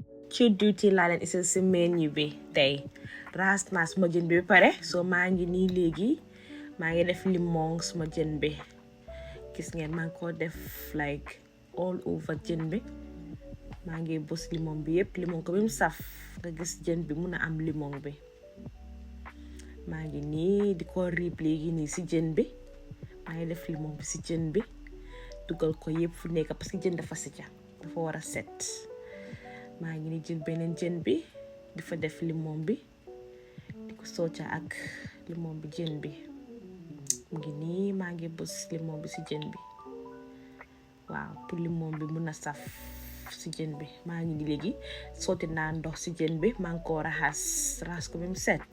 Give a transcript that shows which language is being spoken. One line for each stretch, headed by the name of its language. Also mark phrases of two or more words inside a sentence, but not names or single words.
Wolof: Chu Ditwirr laa leen isil si menu bi tey raxas naa suma jën bi ba pare soo maa ngi nii léegi maa ngi def limon suma jën bi gis ngeen maa ngi ko def
English: like all over
Wolof: jën bi maa ngi bës limon bi yépp limon ko bi mu saf nga gis jën bi mun a am limon bi maa ngi nii di ko riib léegi nii si jën bi maa ngi def limon bi si jën bi dugal ko yépp fu nekk
French: parce que
Wolof: jën dafa sëcca dafa war a set maa ngi ni jël beneen jën bi di fa def limon bi di ko sooca ak limon bi jën bi mu ngi nii maa ngi bës limon bi si jën bi waaw pour limon bi mun a saf si jën bi maa ngi ni léegi sooti naa ndox si jën bi maa ngi ko raxas ko ba mu set